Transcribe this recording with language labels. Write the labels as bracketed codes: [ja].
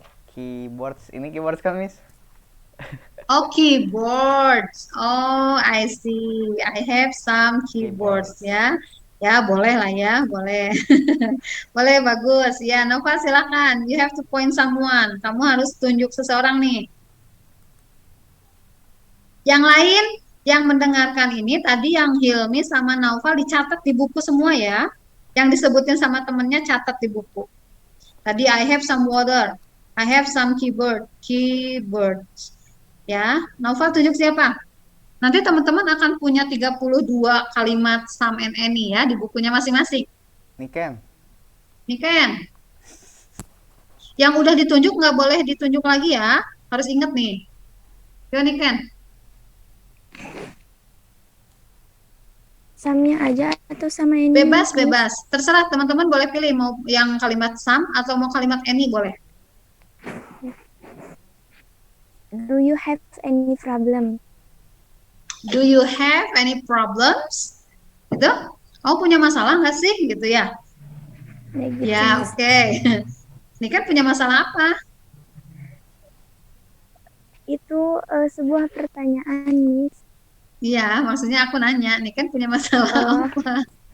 [id] Keyboards, ini keyboards kan, Miss? [en] Oh, keyboards. Oh, I see. I have some keyboards [id] ya. Ya, boleh lah ya, boleh. Boleh, bagus. Ya, Nova silakan. [en] You have to point someone. [id] Kamu harus tunjuk seseorang nih. Yang lain yang mendengarkan ini tadi yang Hilmi sama Naufal dicatat di buku semua ya. Yang disebutin sama temennya catat di buku. Tadi [en] I have some water. [id] I have some keyboards. Ya, Naufal tunjuk siapa? Nanti teman-teman akan punya 32 kalimat some and any ya di bukunya masing-masing. Niken. Niken. Yang udah ditunjuk nggak boleh ditunjuk lagi ya. Harus inget nih. Yo nih Ken. Samnya aja atau sama ini? Bebas, bebas. Terserah teman-teman boleh pilih mau yang kalimat some atau mau kalimat any boleh. [en] Do you have any problem? Do you have any problems? [id] Gitu. Kamu punya masalah nggak sih? Gitu ya. Gitu. Ya, oke. Ini kan punya masalah apa? Itu sebuah pertanyaan, Miss. Iya, maksudnya aku nanya, nih kan punya masalah apa?